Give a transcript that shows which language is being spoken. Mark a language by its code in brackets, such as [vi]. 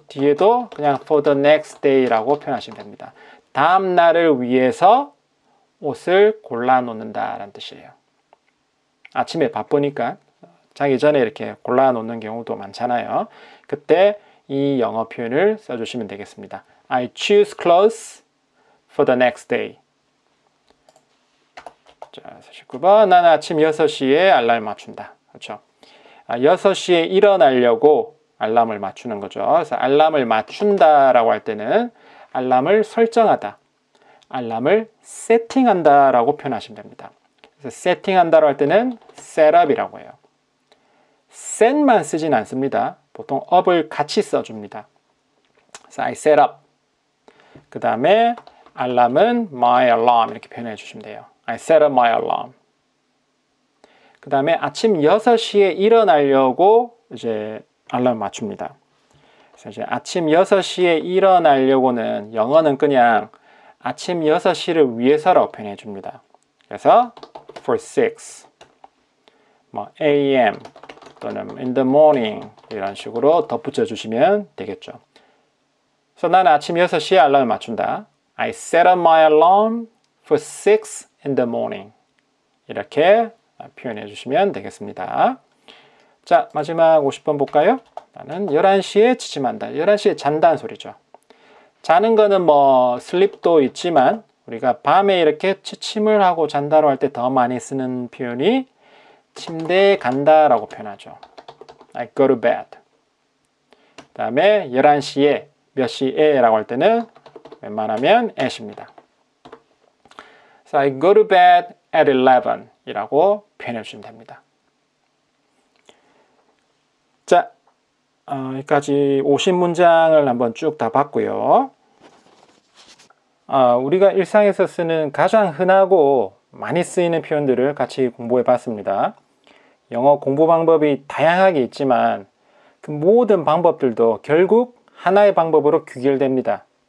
[ko] 뒤에도 그냥 [en] for the next day [ko] 라고 표현하시면 됩니다. 다음 날을 위해서 옷을 골라 놓는다라는 뜻이에요. 아침에 바쁘니까 자기 전에 이렇게 골라 놓는 경우도 많잖아요. 그때 이 영어 표현을 써주시면 되겠습니다. [en] I choose clothes for the next day. [ko] 자, 49번. 나는 아침 6시에 알람을 맞춘다. 그렇죠. 6시에 일어나려고 알람을 맞추는 거죠. 그래서 알람을 맞춘다라고 할 때는 알람을 설정하다, 알람을 세팅한다라고 표현하시면 됩니다. 그래서 세팅한다라고 할 때는 setup이라고 해요. set만 쓰진 않습니다. 보통 up을 같이 써줍니다. [en] 그래서 I set up. [ko] 그 다음에 알람은 [en] my alarm [ko] 이렇게 표현해 주시면 돼요. [en] I set up my alarm. [ko] 그 다음에 아침 6시에 일어나려고 이제 알람을 맞춥니다. 그래서 이제 아침 6시에 일어나려고는 영어는 그냥 아침 6시를 위해서라고 표현해 줍니다. 그래서 [en] for 6, 뭐 a.m. [ko] 또는 [en] in the morning [ko] 이런 식으로 덧붙여 주시면 되겠죠. 그래서 나는 아침 6시에 알람을 맞춘다. [en] I set up my alarm for 6 in the morning. [ko] 이렇게 표현해 주시면 되겠습니다. 자, 마지막 50번 볼까요? 나는 11시에 취침한다. 11시에 잔다는 소리죠. 자는 거는 뭐 sleep도 있지만 우리가 밤에 이렇게 취침을 하고 잔다로 할 때 더 많이 쓰는 표현이 침대에 간다라고 표현하죠. [en] I go to bed. [ko] 그 다음에 11시에 몇 시에 라고 할 때는 웬만하면 at입니다. [en] So I go to bed at 11 [ko] 이라고 표현해 주시면 됩니다. 자, 여기까지 50문장을 한번 쭉 다 봤고요. 우리가 일상에서 쓰는 가장 흔하고 많이 쓰이는 표현들을 같이 공부해 봤습니다. 영어 공부 방법이 다양하게 있지만 그 모든 방법들도 결국 하나의 방법으로 귀결됩니다.